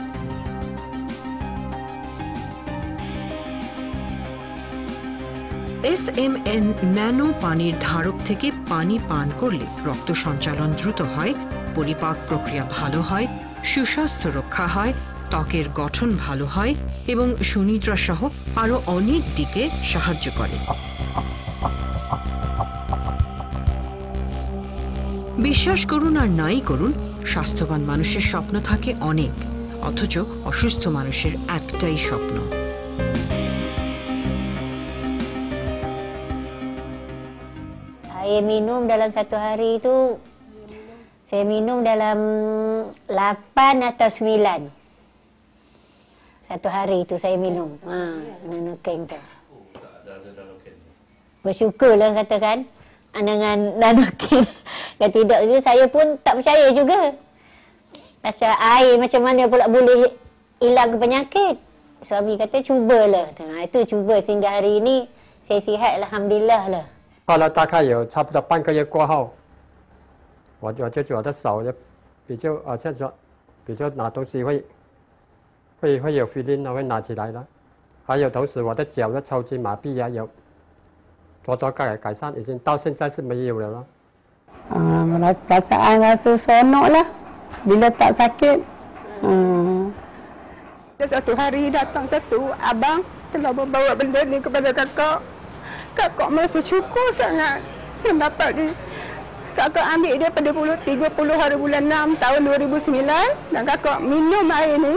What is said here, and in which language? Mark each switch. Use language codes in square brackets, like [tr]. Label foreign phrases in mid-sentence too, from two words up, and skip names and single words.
[bn] SMN ন্যানো পানির ধারক থেকে পানি পান করলে রক্ত সঞ্চালন দ্রুত হয়, পরিপাক প্রক্রিয়া ভালো হয়, সুস্বাস্থ্য রক্ষা হয়, ত্বকের গঠন ভালো হয় এবং সুনিদ্রা সহ আরও অনেক দিকে সাহায্য করে। বিশ্বাস করুন আর নাই করুন, স্বাস্থ্যবান মানুষের স্বপ্ন থাকে অনেক, অথচ অসুস্থ মানুষের একটাই স্বপ্ন। [ms] Saya minum dalam satu hari itu, saya minum dalam 8 atau 9. Satu hari itu saya minum. Nanoken tu. Bersyukurlah katakan dengan nanoken. Kalau tidak itu saya pun tak percaya juga. Macam air macam mana pula boleh hilang penyakit. Suami kata cubalah. Itu cuba sehingga hari ini saya sihat alhamdulillah lah. [zh] 后来大概有差不多半个月过后，我就觉得手就比较像说比较拿东西会有 feeling 会拿起来了，还有同时我的脚的抽筋麻痹也有多多改善，已经到现在是没有了。 [ms] Perasaan rasa seronok lah bila tak sakit. Satu hari datang satu abang telah membawa benda ni kepada kakak. Kakak merasa syukur sangat yang dapat ni. Kakak ambil dia pada 30 hari bulan 6 tahun 2009 dan kakak minum air ni.